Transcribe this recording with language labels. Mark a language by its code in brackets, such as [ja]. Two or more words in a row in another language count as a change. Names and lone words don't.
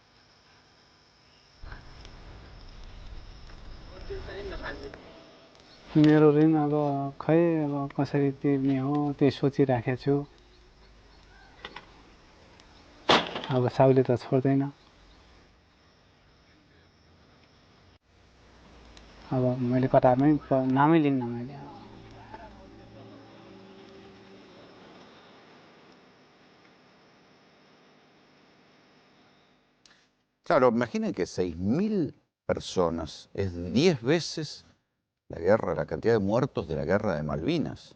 [ne] मेरो ऋण अब खै अब कसरी तिर्ने हो त्यो सोचिराखेको छु अब साउले त छोड्दैन अब मैले कतारमै नामै लिन्न मैले [es] Claro, imaginen que 6.000 personas es 10 veces la cantidad de muertos de la guerra de Malvinas.